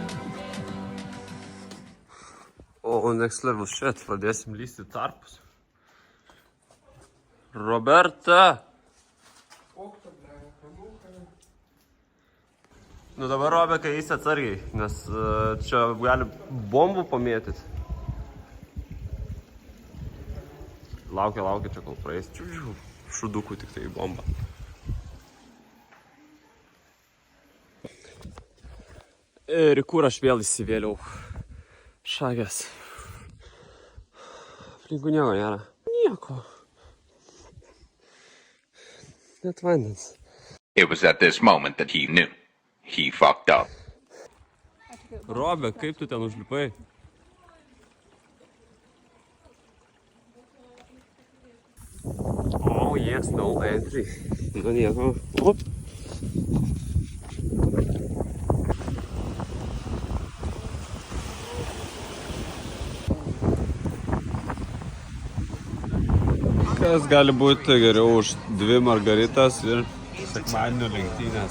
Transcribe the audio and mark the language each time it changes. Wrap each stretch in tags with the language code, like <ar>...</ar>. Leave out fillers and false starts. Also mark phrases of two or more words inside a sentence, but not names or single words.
<en>O next level shit,</en> <lt>pradėsim lysti tarpus. Roberta. Nu dabar Robe, kai jis atsargiai, nes čia gali bombų pamėtyti. Laukia, čia kol praeis. Šudukų tik tai bomba. Ir kur aš vėl įsivėliau. Šagės. Aplinkų nieko nėra. Nieko. Net vandens.</lt> <en>It was at this moment that he knew. He fucked up.</en> <lt>Robe, kaip tu ten užlipai?</lt> <en>Oh yes, no entry.</en> <lt>Nu nieko. Op. Kas gali būti geriau už 2 margaritas ir sekmadienio lenktynės?</lt>